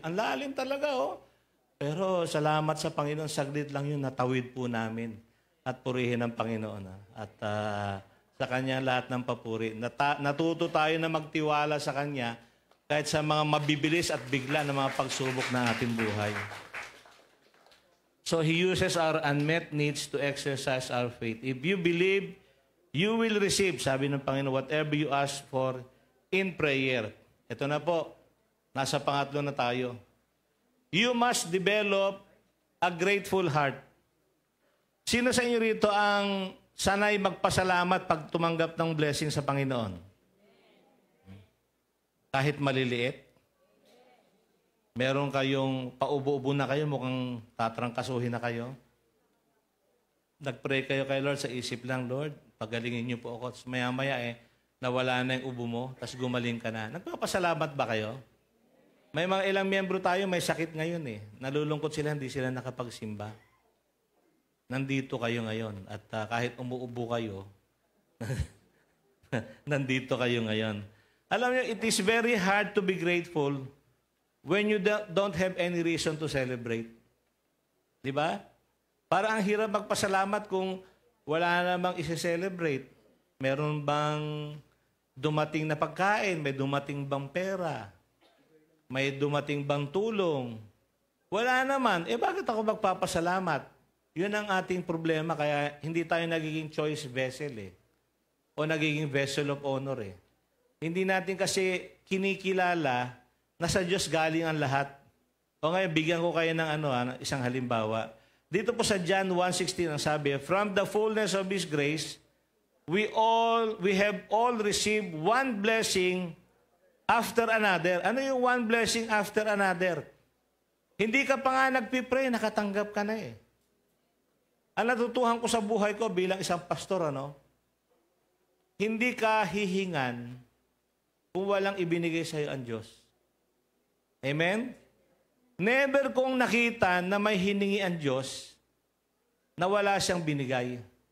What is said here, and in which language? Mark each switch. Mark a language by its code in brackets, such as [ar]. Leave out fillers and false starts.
[tl] Ang lalim talaga, oh. Pero salamat sa Panginoon, saglit lang yun, natawid po namin. At purihin ang Panginoon. At sa Kanya lahat ng papuri. Natuto tayo na magtiwala sa Kanya kahit sa mga mabibilis at bigla na mga pagsubok ng ating buhay. [en] So He uses our unmet needs to exercise our faith. If you believe, you will receive, [tl] sabi ng Panginoon, [en] whatever you ask for in prayer. [tl] Ito na po, nasa pangatlo na tayo. [en] You must develop a grateful heart. [tl] Sino sa inyo rito ang sanay magpasalamat pag tumanggap ng blessing sa Panginoon? Kahit maliliit? Meron kayong paubo-ubo na kayo, mukhang tatrangkasuhin na kayo? Nag-pray kayo kay Lord sa isip lang, Lord, pagalingin niyo po ako. Maya-maya nawala na yung ubo mo, tapos gumaling ka na. Nagpapasalamat ba kayo? May mga ilang miyembro tayo, may sakit ngayon Nalulungkot sila, hindi sila nakapagsimba. Nandito kayo ngayon. At kahit umuubo kayo, nandito kayo ngayon. Alam niyo, [en] it is very hard to be grateful when you don't have any reason to celebrate. [tl] Di ba? Para ang hirap magpasalamat kung wala namang isi-celebrate. Meron bang dumating na pagkain? May dumating bang pera? May dumating bang tulong? Wala naman. Bakit ako magpapasalamat? Yun ang ating problema, kaya hindi tayo nagiging choice vessel o nagiging vessel of honor Hindi natin kasi kinikilala na sa Diyos galing ang lahat. O ngayon, bigyan ko kayo ng isang halimbawa. Dito po sa John 1:16 ang sabi, [en] from the fullness of His grace, we have all received one blessing after another. [tl] Ano yung [en] one blessing after another? [tl] Hindi ka pa nga nagpipray, nakatanggap ka na Ang natutuhan ko sa buhay ko bilang isang pastor, hindi ka hihingan kung walang ibinigay sa iyo ang Diyos. Amen? Never kong nakita na may hiningi ang Diyos na wala siyang binigay.